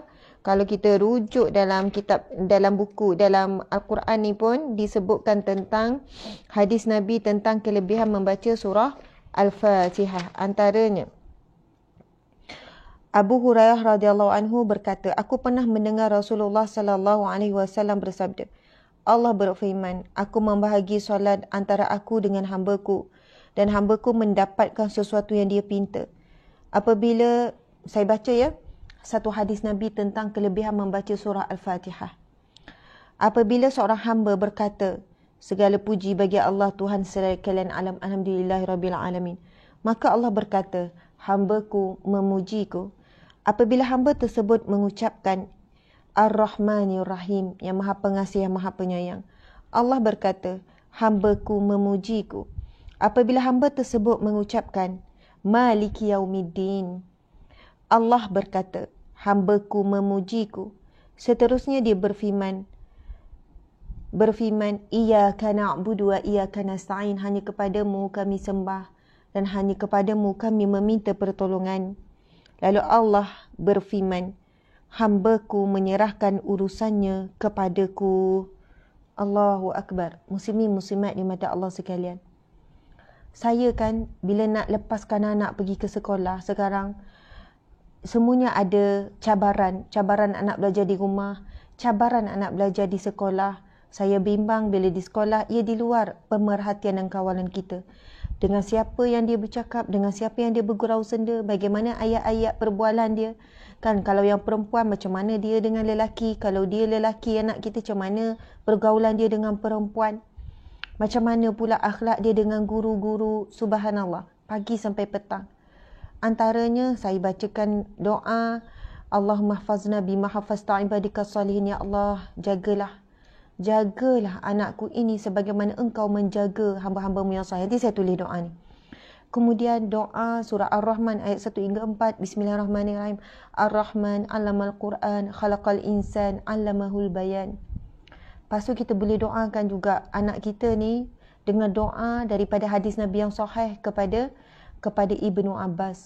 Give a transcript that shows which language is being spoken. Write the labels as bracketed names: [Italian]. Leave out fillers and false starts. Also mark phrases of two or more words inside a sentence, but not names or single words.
[Malay] Kalau kita rujuk dalam kitab, dalam buku, dalam Al-Quran ni pun disebutkan tentang hadis Nabi tentang kelebihan membaca surah Al-Fatihah. Antaranya Abu Hurairah [Arabic] رضي الله عنه [Malay] berkata, aku pernah mendengar Rasulullah [Arabic] صلى الله عليه وسلم [Malay] bersabda, Allah berfirman, aku membahagi solat antara aku dengan hamba-Ku dan hamba-Ku mendapatkan sesuatu yang dia pinta. Apabila saya baca satu hadis Nabi tentang kelebihan membaca surah Al-Fatihah. Apabila seorang hamba berkata, segala puji bagi Allah Tuhan sekalian alam, [Arabic] الحمد لله رب العالمين. [Malay] Maka Allah berkata, hamba-Ku memuji-Ku. Apabila hamba tersebut mengucapkan [Arabic] الرحمن الرحيم, [Malay] yang Maha Pengasih, yang Maha Penyayang, Allah berkata, hamba-Ku memuji-Ku. Apabila hamba tersebut mengucapkan [Arabic] مالك يوم الدين, [Malay] Allah berkata, hamba-Ku memuji-Ku. Seterusnya dia berfirman, [Arabic] إياك نعبد وإياك نستعين, [Malay] hanya kepadamu kami sembah dan hanya kepadamu kami meminta pertolongan. Lalu Allah berfirman, hamba-Ku menyerahkan urusannya kepadaku. [Arabic] الله أكبر. [Malay] Muslimin muslimat di mata Allah sekalian. Saya kan bila nak lepaskan anak pergi ke sekolah sekarang, semuanya ada cabaran. Cabaran anak belajar di rumah, cabaran anak belajar di sekolah. Saya bimbang bila di sekolah, ia di luar pemerhatian dan kawalan kita. Dengan siapa yang dia bercakap, dengan siapa yang dia bergurau senda, bagaimana ayat-ayat perbualan dia. Kan kalau yang perempuan macam mana dia dengan lelaki, kalau dia lelaki anak kita macam mana pergaulan dia dengan perempuan. Macam mana pula akhlak dia dengan guru-guru, subhanallah, pagi sampai petang. Antaranya saya bacakan doa, [Arabic] اللهم احفظنا بما حفظت عبادك الصالحين يا الله, [Malay] jagalah anakku ini sebagaimana engkau menjaga hamba-hambamu yang salih. Nanti saya tulis doa ni. Kemudian doa surah Ar-Rahman ayat 1 hingga 4. [Arabic] بسم الله الرحمن الرحيم الرحمن علم القرآن خلق الإنسان علمه البيان. [Malay] Lepas tu kita boleh doakan juga anak kita ni dengan doa daripada hadis Nabi yang sahih kepada Ibnu Abbas.